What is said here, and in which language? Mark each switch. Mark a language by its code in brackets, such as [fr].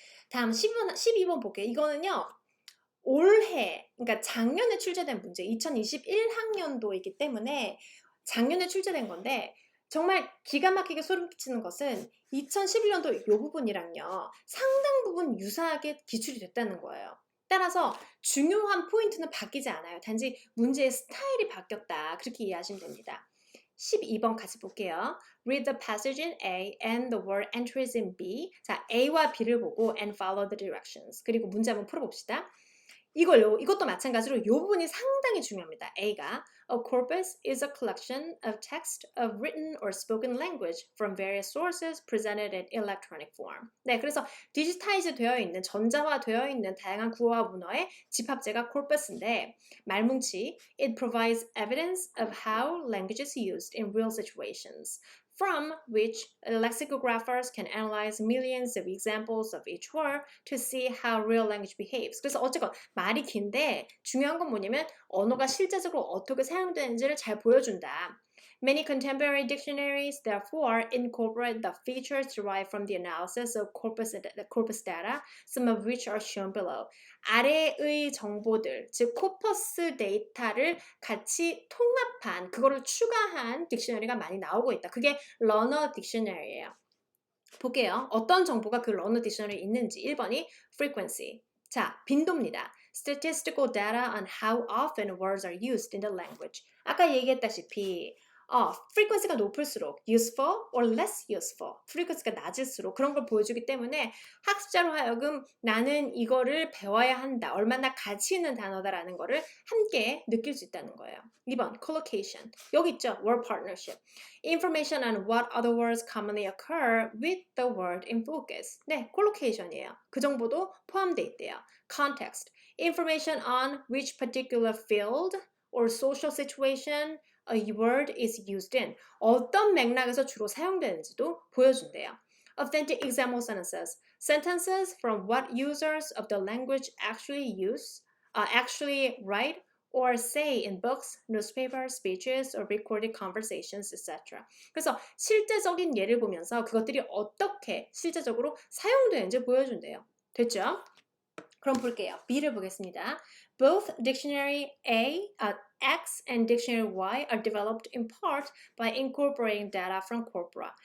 [ko] 다음 12번 볼게요. 이거는요. 올해, 그러니까 작년에 출제된 문제, 2021학년도이기 때문에 작년에 출제된 건데 정말 기가 막히게 소름 끼치는 것은 2011년도 이 부분이랑요. 상당 부분 유사하게 기출이 됐다는 거예요. 따라서 중요한 포인트는 바뀌지 않아요. 단지 문제의 스타일이 바뀌었다. 그렇게 이해하시면 됩니다. 12번 같이 볼게요. [en] Read the passage in A and the word entries in B. [ko] 자, A와 B를 보고 [en] and follow the directions. [ko] 그리고 문제 한번 풀어봅시다. 이것도 마찬가지로 이 부분이 상당히 중요합니다. A가 [en] A corpus is a collection of text of written or spoken language from various sources presented in electronic form. [ko] 네, 그래서 디지타이즈 되어 있는, 전자화되어 있는 다양한 구어와 문어의 집합체가 corpus인데 말뭉치 [en] It provides evidence of how language is used in real situations. From which lexicographers can analyze millions of examples of each word to see how real language behaves. [ko] 그래서 어쨌건 말이 긴데 중요한 건 뭐냐면 언어가 실제적으로 어떻게 사용되는지를 잘 보여준다. [en] Many contemporary dictionaries, therefore, incorporate the features derived from the analysis of corpus data, some of which are shown below. [ko] 아래의 정보들, 즉 코퍼스 데이터를 같이 통합한, 그거를 추가한 딕셔너리가 많이 나오고 있다. 그게 러너 딕셔너리예요. 볼게요. 어떤 정보가 그 러너 딕셔너리에 있는지. 1번이 frequency. 자, 빈도입니다. [en] Statistical data on how often words are used in the language. [ko] 아까 얘기했다시피 frequency가 높을수록 [en] useful or less useful, [ko] frequency가 낮을수록 그런 걸 보여주기 때문에 학습자로 하여금 나는 이거를 배워야 한다, 얼마나 가치 있는 단어다라는 거를 함께 느낄 수 있다는 거예요. 2번, collocation. 여기 있죠, word partnership. [en] Information on what other words commonly occur with the word in focus. [ko] 네, collocation이에요. 그 정보도 포함되어 있대요. [en] Context. Information on which particular field or social situation a word is used in. [ko] 어떤 맥락에서 주로 사용되는지도 보여준대요. [en] Authentic example sentences. Sentences from what users of the language actually write or say in books, newspapers, speeches, or recorded conversations, etc. [ko] 그래서 실제적인 예를 보면서 그것들이 어떻게 실제적으로 사용되는지 보여준대요. 됐죠? 그럼 볼게요. B를 보겠습니다. [en] Both dictionary X and dictionary Y are developed in part by incorporating data from corpora.